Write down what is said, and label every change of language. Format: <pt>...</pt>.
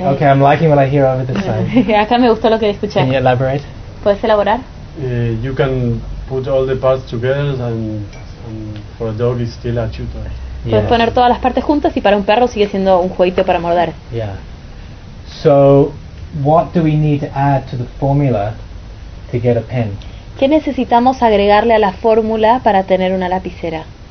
<en>I'm liking what I hear over this side.</en> <es>Acá me gustó lo que escuché.</es> <en>Can you elaborate?</en> <es>¿Puedes elaborar?</es> <en>You can put all the parts together and. For a dog, it's still a chutor. Yeah.</en> <es>Puedes poner todas las partes juntas y para un perro sigue siendo un jueguito para morder.</es> <en>Yeah. So, what do we need to add to the formula to get a pen?</en> <es>¿Qué necesitamos agregarle a la fórmula para tener una lapicera?</es>